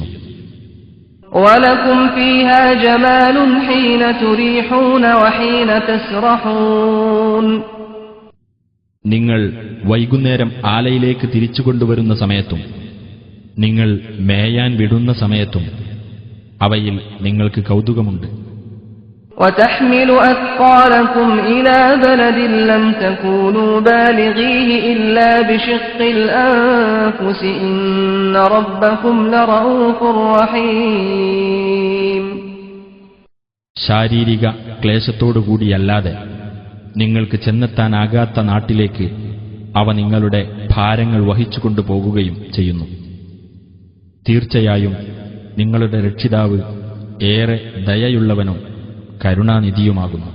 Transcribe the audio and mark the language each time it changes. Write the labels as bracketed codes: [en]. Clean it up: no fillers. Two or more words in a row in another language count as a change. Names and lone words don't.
[ar] ولكم فيها جمال حين تريحون وحين تسرحون. [ml] നിങ്ങൾ വൈകുന്നേരം ആലയിലേക്ക് തിരിച്ചുകൊണ്ടുവരുന്ന സമയത്തും നിങ്ങൾ മേയാൻ വിടുന്ന സമയത്തും അവയിൽ നിങ്ങൾക്ക് കൗതുകമുണ്ട്. [ar] وتحمل أثقالكم إلى بلد لم تكونوا بالغيه إلا بشق الأنفس إن ربكم لرؤوف رحيم. [ml] ശാരീരിക ക്ലേശത്തോടുകൂടിയല്ലാതെ നിങ്ങൾക്ക് ചെന്നെത്താനാകാത്ത നാട്ടിലേക്ക് അവ നിങ്ങളുടെ ഭാരങ്ങൾ വഹിച്ചുകൊണ്ടു പോകുകയും ചെയ്യുന്നു. തീർച്ചയായും നിങ്ങളുടെ രക്ഷിതാവ് ഏറെ ദയയുള്ളവനും കരുണാനിധിയുമാകുന്നു.